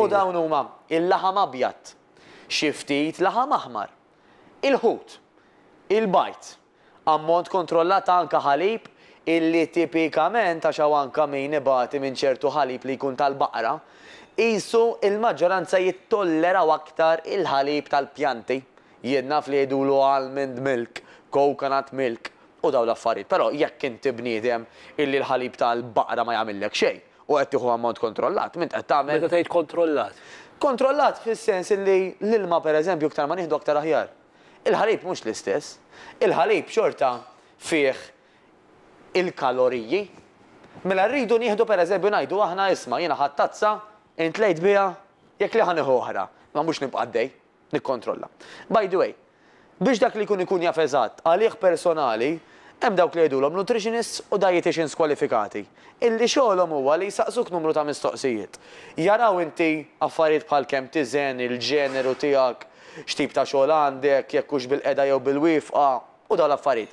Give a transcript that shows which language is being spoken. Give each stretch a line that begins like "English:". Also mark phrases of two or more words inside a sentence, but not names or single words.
Maltese: U dawn huma il-laħam abjad, xi ftit laħam aħmar, il-ħut, il-bajt, ammont kontrollat anke ħalib illi tipikament għax hawn anke min ibati minn ċertu ħalib li jkun tal-baqra, qisu il-maġġoranza jittolleraw aktar il-ħalib tal-pjanti. Jien naf li jgħidulu
English: almond milk, coconut milk
Maltese: u daw l-affarijiet. Però jekk inti bniedem illi l-ħalib tal-baqra ma jagħmellek xejn u qed tieħu ammont kontrollat, mint qed tagħmel. Meta tgħid kontrollat? Kontrollat fis-sens illi l-ilma pereżempju aktar ma nieħdu aktar aħjar. Il-ħalib mhux l-istess. Il-ħalib xorta fih il-kaloriji. Mela rridu nieħdu pereżempju ngħidu aħna isma' jiena ħadd tazza intlejt biha jekk li ħanieħu oħra, ma mhux nibqa' għaddej, nikkontrolla.
English: By the way,
Maltese: biex dak li jkun jaf eżatt għalih personali, hemm dawk li jgħidulhom nutritionists u dietitians kwalifikati. Illi xogħolhom huwa li jsaqsuk numru ta' mistoqsijiet. Jaraw inti affarijiet bħal kemm tiżen, il-ġeneru tiegħek, x'tip ta' xogħol għandek, jekk hux bil-qeda jew bil-wifqa u dawn l-affarijiet.